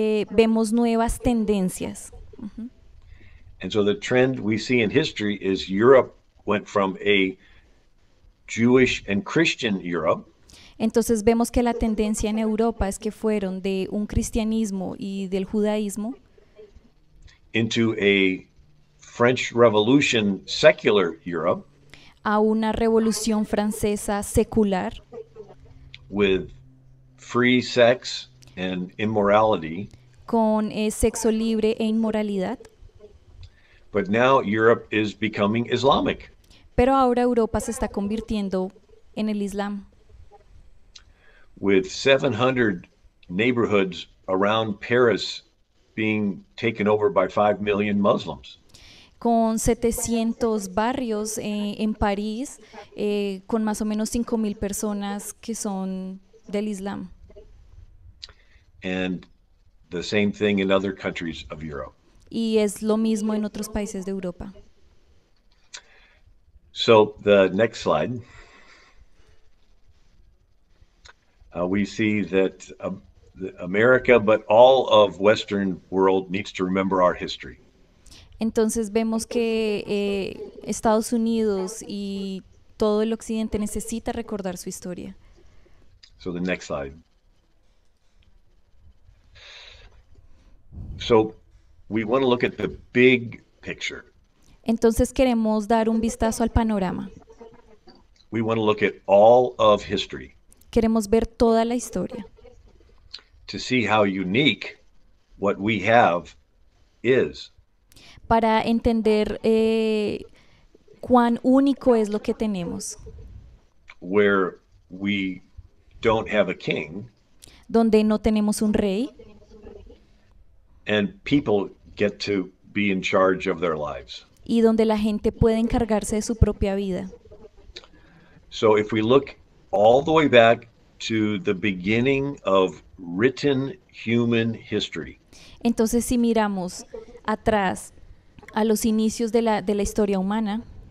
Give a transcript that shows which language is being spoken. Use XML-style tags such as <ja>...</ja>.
<es>Vemos nuevas tendencias.</es> <en>and so the trend we see in history is Europe went from a Jewish and Christian Europe</en> <es>Entonces vemos que la tendencia en Europa es que fueron de un cristianismo y del judaísmo</es> <en>into a French Revolution secular Europe</en> <es>a una revolución francesa secular</es> <en>with free sex and immorality.</en> <es>con sexo libre e inmoralidad.</es> <en>But now Europe is becoming Islamic.</en> <es>Pero ahora Europa se está convirtiendo en el Islam.</es> <en>With 700 neighborhoods around Paris being taken over by 5 million Muslims.</en> <es>Con 700 barrios en París, con más o menos 5.000 personas que son del Islam.</es> <en>And the same thing in other countries of Europe.</en> <es>Y es lo mismo en otros países de Europa.</es> <en>So the next slide, we see that America, but all of Western world needs to remember our history.</en> <es>Entonces vemos que Estados Unidos y todo el occidente necesita recordar su historia.</es> <en>So the next slide. So we want to look at the big picture.</en> <es>Entonces queremos dar un vistazo al panorama.</es> <en>We want to look at all of history</en> <es>Queremos ver toda la historia</es> <en>to see how unique what we have is.</en> <es>para entender cuán único es lo que tenemos,</es> <en>Where we don't have a king</en> <es>donde no tenemos un rey</es> <en>and people get to be in charge of their lives.</en> <es>y donde la gente puede encargarse de su propia vida.</es> <en>So if we look all the way back to the beginning of written human history,</en> <es>Entonces si miramos atrás a los inicios de la historia humana</es>